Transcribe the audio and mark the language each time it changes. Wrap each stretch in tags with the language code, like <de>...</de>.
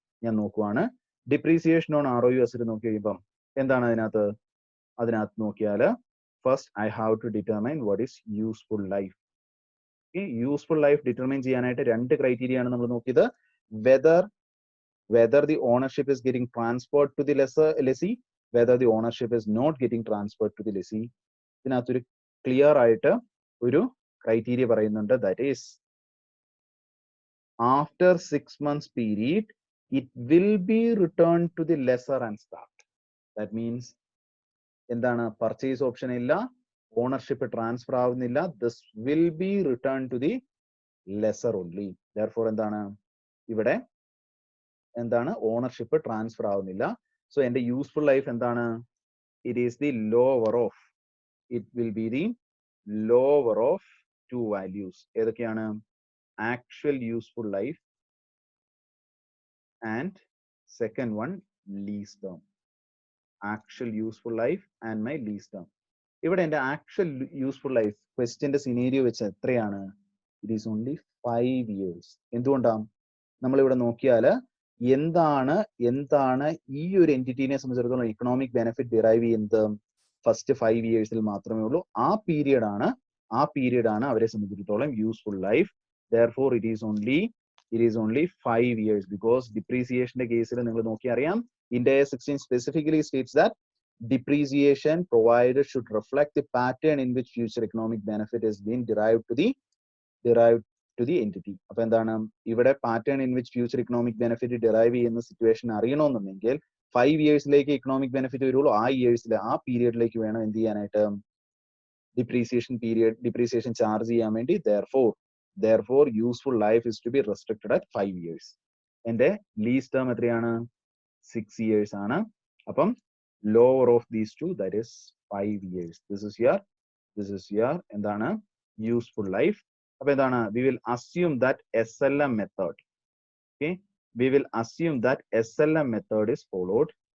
<ml>ഞാൻ നോക്കുവാണ്, depreciation on ROU asset നോക്കി കഴിയുമ്പം എന്താണ് അതിനകത്ത് നോക്കിയാൽ</ml> <en>First I have to determine what is useful life.</en> <ml>ഈ യൂസ്ഫുൾ ലൈഫ് ഡിറ്റർമൈൻ ചെയ്യാനായിട്ട് 2 ക്രൈറ്റീരിയ ആണ് നമ്മൾ നോക്കിയത്, whether</ml> <en>whether the ownership is getting transferred to the lessee, whether the ownership is not getting transferred to the lessee.</en> <ml>ഇതിനകത്തൊരു clear ആയിട്ട് ഒരു criteria പറയുന്നുണ്ട്,</ml> <en>That is after 6 months period, it will be returned to the lessor and start. That means</en> <ml>എന്താണ്, purchase option ഇല്ല, ownership transfer ആവുന്നില്ല,</ml> <en>this will be returned to the lesser only.</en> <ml>Therefore എന്താണ് ഇവിടെ എന്താണ് ownership transfer ആവുന്നില്ല.</ml> <en>so</en> <ml>എന്റെ useful life എന്താണ്,</ml> <en>It is the lower of, it will be the lower of two values.</en> <ml>ഏതൊക്കെയാണ്,</ml> <en>actual useful life and second one lease term. Actual useful life and my lease term.</en> <ml>ഇവിടെ എന്റെ actual useful life ക്വസ്റ്റ്യന്റെ സിനേരിയോ വെച്ച് എത്രയാണ്,</ml> <en>It is only 5 years.</en> <ml>എന്തുകൊണ്ടാണ്, നമ്മളിവിടെ നോക്കിയാൽ എന്താണ് ഈ ഒരു എൻറ്റിറ്റിനെ സംബന്ധിച്ചിടത്തോളം ഇക്കണോമിക് ബെനിഫിറ്റ് ഡിറൈവ് ചെയ്യുന്നത് ഫസ്റ്റ് 5 years മാത്രമേ ഉള്ളൂ. ആ പീരിയഡ് ആണ് അവരെ സംബന്ധിച്ചിടത്തോളം useful life.</ml> <en>Therefore it is only 5 years, because depreciation</en> <ml>കേസിൽ നിങ്ങൾ നോക്കി അറിയാം,</ml> <en>India 16 specifically states that depreciation provided should reflect the pattern in which future economic benefit is being derived to the entity.</en> <ml>അപ്പൊ എന്താണ് ഇവിടെ pattern in which future economic benefit derive ചെയ്യുന്ന situation അറിയണമെന്നുണ്ടെങ്കിൽ 5 yearsലേക്ക് economic benefit വരുള്ളൂ. ആ പീരിയഡിലേക്ക് വേണം എന്ത് ചെയ്യാനായിട്ട്, ഡിപ്രീസിയേഷൻ ചാർജ് ചെയ്യാൻ വേണ്ടി.</ml> <en>Therefore useful life is to be restricted at 5 years.</en> <ml>എന്റെ ലീസ് ടേം എത്രയാണ്, 6 years ആണ്.</ml> <en>അപ്പം lower of these two, that is 5 years. This is your എന്താണ് useful life.</en> <ml>അപ്പൊ എന്താണ്,</ml> <en>we will assume that SLM method, okay, we will assume that SLM method is followed.</en>